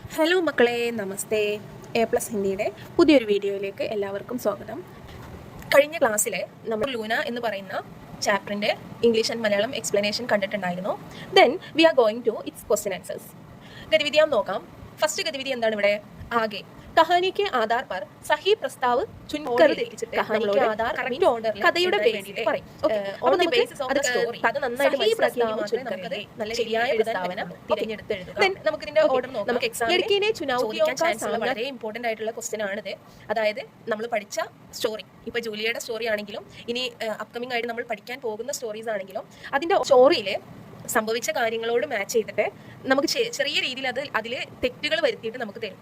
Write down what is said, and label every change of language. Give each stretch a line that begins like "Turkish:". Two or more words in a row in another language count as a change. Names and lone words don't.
Malayalam: ഹലോ മക്കളെ, നമസ്തേ. A+ ഹിന്ദിയുടെ പുതിയൊരു വീഡിയോയിലേക്ക് എല്ലാവർക്കും സ്വാഗതം. കഴിഞ്ഞ ക്ലാസ്സിൽ നമ്മൾ ലൂന എന്ന് പറയുന്ന ചാപ്റ്ററിൻ്റെ
English: English and Malayalam explanation
Malayalam: കണ്ടിട്ടുണ്ടായിരുന്നു.
English: then we are going to its question answers.
Malayalam: ഗതിവിധിയാം നോക്കാം. ഫസ്റ്റ് ഗതിവിധി എന്താണ് ഇവിടെ? ആകെ
Hindi: कहानी के आधार पर सही प्रस्ताव चुनकर
Malayalam: കഥയുടെ ബേസിൽ പറയും.
English: on the basis of the story
Malayalam: കഥ നന്നായിട്ട് മനസ്സിലാക്കി നമുക്ക് നല്ല ശരിയായ പ്രസ്താവന തിരഞ്ഞെടുത്ത് എഴുതുക. ദെൻ നമുക്ക് ഇതിന്റെ ഓർഡർ നോക്കാം. നമുക്ക് എക്സാമിനെ ചോദിക്കാൻ ചാൻസ് ഉള്ള വളരെ ഇമ്പോർട്ടന്റ് ആയിട്ടുള്ള ക്വസ്റ്റ്യൻ ആണിത്. അതായത് നമ്മൾ പഠിച്ച സ്റ്റോറി, ഇപ്പൊ ജൂലിയയുടെ സ്റ്റോറി ആണെങ്കിലും ഇനി അപ്കമിംഗ് ആയിട്ട് നമ്മൾ പഠിക്കാൻ പോകുന്ന സ്റ്റോറീസ് ആണെങ്കിലും അതിന്റെ സ്റ്റോറിയിൽ സംഭവിച്ച കാര്യങ്ങളോട് മാച്ച് ചെയ്തിട്ട് നമുക്ക് ചെറിയ രീതിയിൽ അതിൽ തെറ്റുകൾ വരുത്തിയിട്ട് നമുക്ക് തരും.